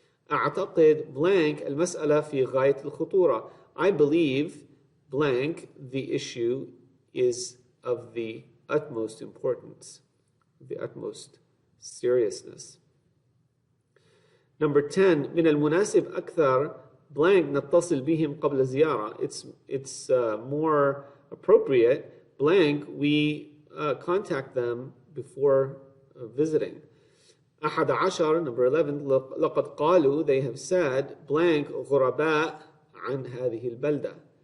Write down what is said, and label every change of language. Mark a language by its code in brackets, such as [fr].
[ar] أعتقد blank المسألة في غاية الخطورة. [en] I believe blank the issue is of the utmost importance, the utmost seriousness. Number 10, [ar] من المناسب أكثر blank نتصل بهم قبل زيارة. [en] It's more appropriate blank we contact them before visiting. [ar] 11, [en] number 11, [ar] لقد قالوا [en] they have said [ar] blank غرباء عن هذه البلدة.